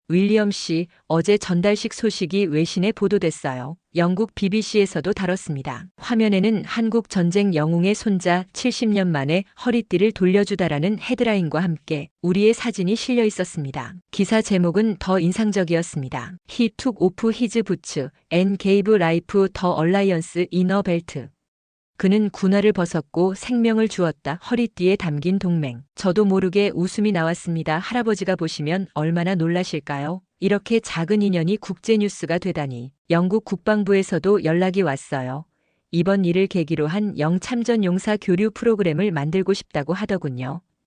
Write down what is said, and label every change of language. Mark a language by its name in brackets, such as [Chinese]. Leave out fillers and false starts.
[Korean] 윌리엄 씨, 어제 전달식 소식이 외신에 보도됐어요. 영국 BBC에서도 다뤘습니다. 화면에는 한국 전쟁 영웅의 손자 70년 만에 허리띠를 돌려주다라는 헤드라인과 함께 우리의 사진이 실려 있었습니다. 기사 제목은 더 인상적이었습니다. [English] He took off his boots and gave life the alliance in a belt. [Korean] 그는 군화를 벗었고 생명을 주었다. 허리띠에 담긴 동맹. 저도 모르게 웃음이 나왔습니다. 할아버지가 보시면 얼마나 놀라실까요? 이렇게 작은 인연이 국제뉴스가 되다니. 영국 국방부에서도 연락이 왔어요. 이번 일을 계기로 한 영참전 용사 교류 프로그램을 만들고 싶다고 하더군요.